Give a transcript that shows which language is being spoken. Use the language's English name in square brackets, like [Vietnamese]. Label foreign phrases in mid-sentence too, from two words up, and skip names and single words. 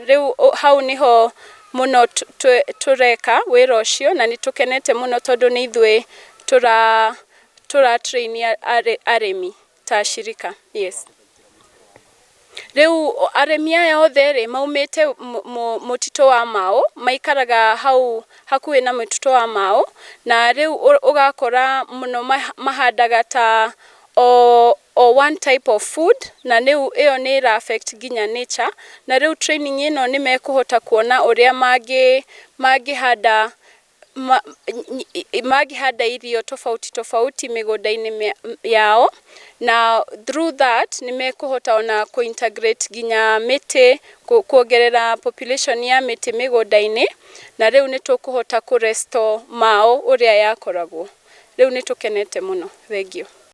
[Kikuyu] Rĩu hau niho mũno tũreka wĩra ũcio, na nĩ tũkenete mũno tondũ nĩ ithuĩ tũratrainia arĩmi ta shirika. Yes. Rĩu arĩmi aya othe maumĩte mũtitũ wa Mau, maikaraga hau hakuhĩ na mũtitũ wa Mau, na rĩu ũgakora mũno mahandaga ta o [English] one type of food, [Kikuyu] na rĩu ĩyo nĩ affect nginya nature, na rĩu training ĩno nĩ mekũhota kuona ũrĩa mangĩhanda irio tofauti mĩgũnda-inĩ yao, na [English] through that [Kikuyu] nĩ mekũhota ona kũ-integrate nginya mĩtĩ, kuongerera population ya mĩtĩ mĩgũnda-inĩ, na rĩu nĩ tũkũhota kũ-restore Mau ũrĩa yakoragwo. Rĩu nĩ tũkenete mũno. [English] Thank you.